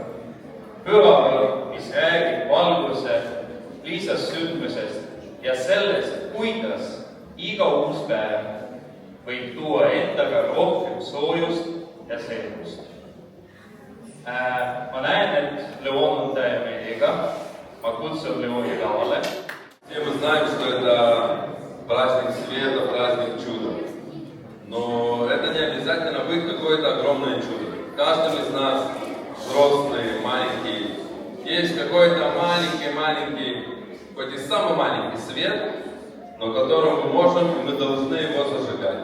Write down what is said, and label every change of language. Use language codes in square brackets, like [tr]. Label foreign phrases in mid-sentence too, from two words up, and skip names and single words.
[et] Pühaga, mis räägib valguse lihtsast sündmusest ja sellest, kuidas iga uus päev võib tuua endaga rohkem soojust ja selgust. Ma näen, et Leon on täie meiega. Ma kutsun Leoni lavale. [ru] Все мы знаем, что это праздник света, праздник чуда. Но это не обязательно быть какое-то огромное чудо. Каждый из нас, взрослые, маленькие, есть какой-то маленький, хоть и самый маленький свет, но которым мы можем и мы должны его зажигать.